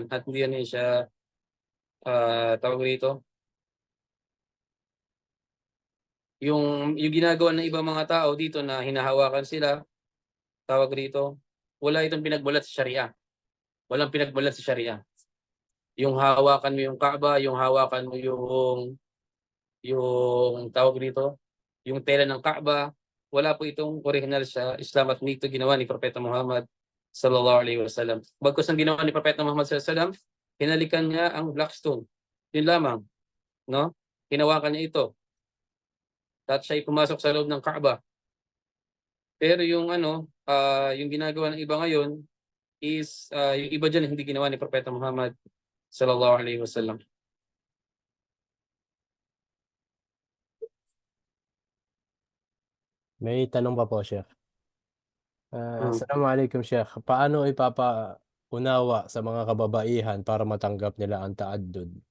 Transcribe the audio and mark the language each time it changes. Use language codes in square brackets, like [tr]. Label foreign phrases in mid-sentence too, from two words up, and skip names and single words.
[tl] At hindi yan siya, tawag rito, yung ginagawa ng ibang mga tao dito na hinahawakan sila, tawag rito, wala itong pinagmulat sa Sharia. Walang pinagmulat sa Sharia. Yung hawakan mo yung Kaaba, yung hawakan mo yung tawag rito, yung tela ng Kaaba, wala po itong original sa Islam at nito ginawa ni Propeta Muhammad [ar] sallallahu alaihi wasallam. [tl] Bagkus ang ginawa ni Propeta Muhammad [ar] sallallahu alaihi wasallam, [tl] hinalikan niya ang [en] black stone. [tl] Yun lamang, no? Hinawakan niya ito. At siya'y pumasok sa loob ng Kaaba. Pero yung yung ginagawa ng iba ngayon is yung iba diyan hindi ginawa ni Propeta Muhammad [ar] sallallahu alaihi wasallam. [tl] May tanong pa po, Sheikh. Hmm. Assalamualaikum, Sheikh. Paano ipapaunawa sa mga kababaihan para matanggap nila ang ta'addud?